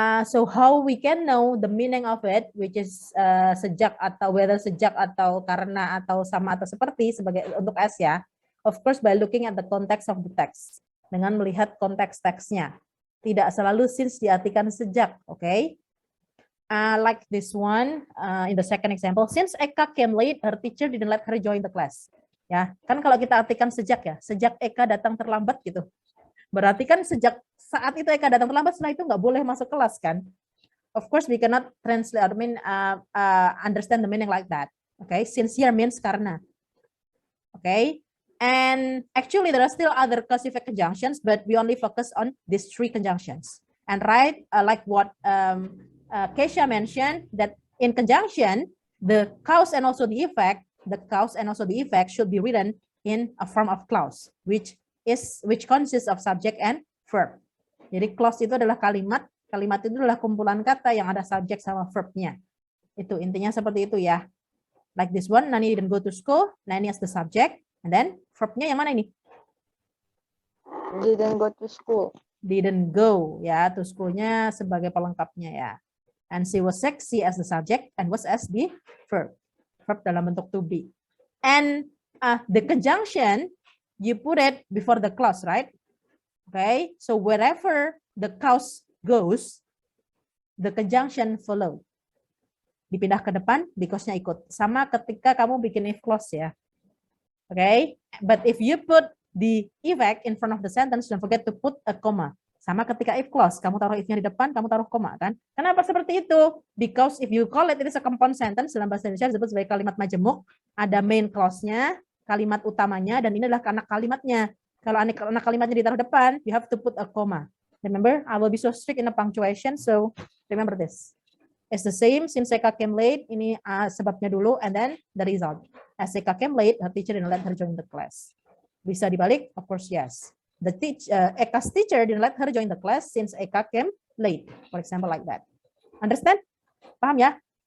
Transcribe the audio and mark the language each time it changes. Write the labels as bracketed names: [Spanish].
[English] So how we can know the meaning of it, which is [Indonesian] sejak atau [English] whether [Indonesian] sejak atau karena atau sama atau seperti sebagai untuk [English] as ya. Of course by looking at the context of the text. [Indonesian] Dengan melihat konteks teksnya. Tidak selalu [English] since [Indonesian] diartikan sejak, [English] okay? Like this one in the second example, since Eka came late, her teacher didn't let her join the class. [Indonesian] Ya, kan kalau kita artikan sejak ya, sejak Eka datang terlambat gitu. Berarti kan sejak saat itu Eka datang terlambat, setelah itu nggak boleh masuk kelas kan? [English] Of course we cannot translate, understand the meaning like that. Okay, since here means karena. Okay, and actually there are still other causative conjunctions, but we only focus on these three conjunctions. And right, like what Kesha mentioned, that in conjunction, the cause and also the effect, should be written in a form of clause, which consists of subject and verb. [Indonesian] Jadi clause itu adalah kalimat itu adalah kumpulan kata yang ada subject sama verbnya. Itu intinya seperti itu ya. [English] Like this one, Nani didn't go to school. Nani as the subject, and then verbnya [Indonesian] yang mana ini? [English] Didn't go to school. Didn't go [Indonesian] ya, to schoolnya sebagai pelengkapnya ya. [English] And she was sexy as the subject and was as the verb. Verb [Indonesian] dalam bentuk [English] to be. And the conjunction, you put it before the clause, right? Okay, so wherever the cause goes, the conjunction follow. [Indonesian] Dipindah ke depan, because-nya ikut. Sama ketika kamu bikin if clause ya. [English] Okay, but if you put the effect in front of the sentence, don't forget to put a comma. [Indonesian] Sama ketika if clause, kamu taruh if-nya di depan, kamu taruh koma kan? Kenapa seperti itu? [English] Because if you call it is a compound sentence, [Indonesian] dalam bahasa Indonesia disebut sebagai kalimat majemuk, ada main clause-nya, kalimat utamanya, dan ini adalah anak kalimatnya. Kalau anak kalimatnya ditaruh depan, [English] you have to put a comma. Remember, I will be so strict in the punctuation, so remember this. It's the same, since Eka came late, [Indonesian] ini sebabnya dulu, [English] and then the result. As Eka came late, her teacher didn't let her join the class. [Indonesian] Bisa dibalik? [English] Of course, yes. Eka's teacher didn't let her join the class since Eka came late. For example, like that. Understand? [Indonesian] Paham ya?